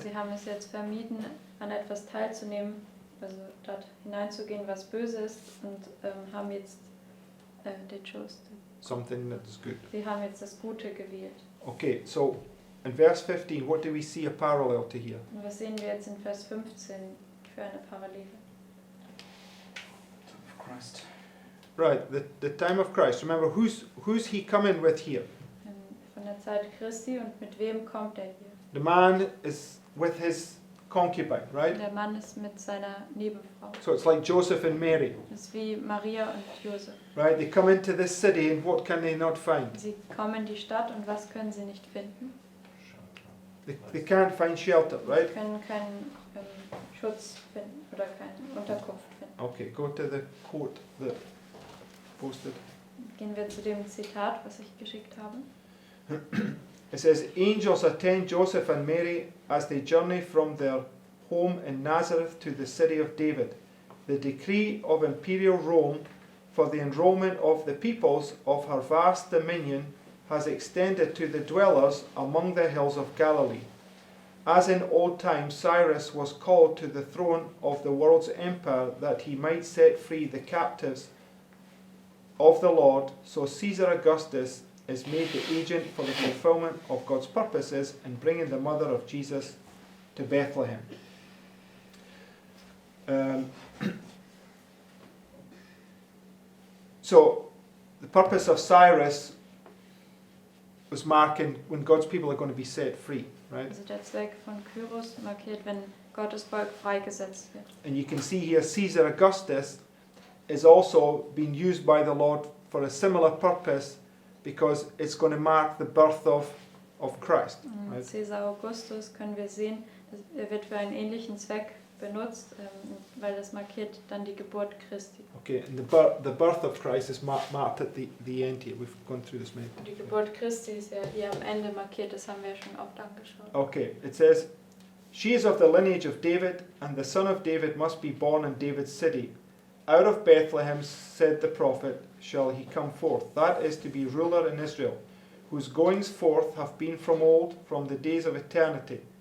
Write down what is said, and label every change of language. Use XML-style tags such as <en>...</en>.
<de>Sie haben es jetzt vermieden, an etwas teilzunehmen, also dort hineinzugehen, was böse ist, und haben jetzt</de> <en>they chose. something that's good.</en> <de>Sie haben jetzt das Gute gewählt.</de> <en>Okay, so in verse 15, what do we see a parallel to here?</en> <de>Und was sehen wir jetzt in Vers 15 für eine Parallele?</de> <en>Of Christ. Right, the time of Christ. Remember, who's he coming with here?</en> <de>Von der Zeit Christi, und mit wem kommt er hier?</de> <en>The man is with his concubine, right?</en> <de>Der Mann ist mit seiner Nebenfrau.</de> <en>So it's like Joseph and Mary,</en> <de>Das ist wie Maria und Josef.</de> <en>right? They come into this city and what can they not find?</en> <de>Sie kommen in die Stadt, und was können sie nicht finden?</de> <en>They can't find shelter,</en> <de>Sie</de> <en>right?</en> <de>können keinen Schutz finden oder keine Unterkunft finden.</de> <en>Okay, go to the quote that posted.</en> <de>Gehen wir zu dem Zitat, was ich geschickt habe.</de> <en>It says, angels attend Joseph and Mary as they journey from their home in Nazareth to the city of David. The decree of imperial Rome for the enrollment of the peoples of her vast dominion has extended to the dwellers among the hills of Galilee. As in old times Cyrus was called to the throne of the world's empire that he might set free the captives of the Lord, so Caesar Augustus is made the agent for the fulfillment of God's purposes in bringing the mother of Jesus to Bethlehem. So the purpose of Cyrus was marking when God's people are going to be set free, right?</en> <de>Also der Zweck von Kyros markiert, wenn Gottes Volk freigesetzt wird.</de> <en>And you can see here Caesar Augustus is also being used by the Lord for a similar purpose because it's going to mark the birth of Christ. Right?</en> <de>Caesar Augustus können wir sehen, er wird für einen ähnlichen Zweck benutzt, weil das markiert dann die Geburt Christi.</de> <en>Okay, and the birth of Christ is marked at the end here. We've gone through this many</en> <de>Und die</de> <en>times.</en> <de>Geburt Christi ist ja hier am Ende markiert, das haben wir ja schon oft angeschaut.</de> <en>Okay, it says, she is of the lineage of David, and the son of David must be born in David's city. Out of Bethlehem, said the prophet, shall he come forth. That is to be ruler in Israel, whose goings forth have been from old, from the days of eternity.</en>